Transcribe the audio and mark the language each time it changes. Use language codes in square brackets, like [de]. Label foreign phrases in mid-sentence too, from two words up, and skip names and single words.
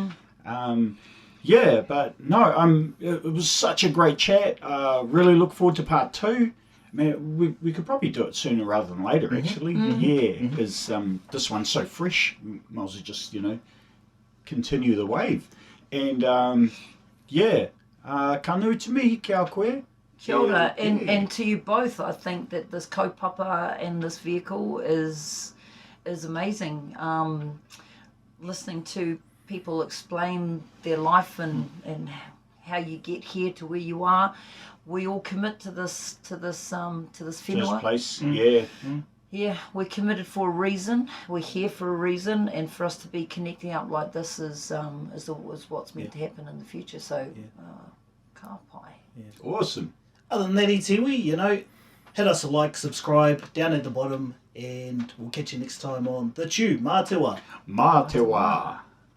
[en] But no, it was such a great chat. Really look forward to part 2. Man, we could probably do it sooner rather than later, actually. Because this one's so fresh. Might as well just, continue the wave. And, [mi] ka nui te mihi kia koe. Kia ora. [en] And to you both, I think that this kaupapa and this vehicle is amazing. Listening to people explain their life and how you get here to where you are. We all commit to this whenua. This place, Yeah, we're committed for a reason. We're here for a reason, and for us to be connecting up like this is what's meant to happen in the future. So, [mi] ka pai. [en] Awesome. Other than that, Itiwi, hit us a like, subscribe down at the bottom, and we'll catch you next time on The Chew. [mi] Mā te wā. Mā te wā.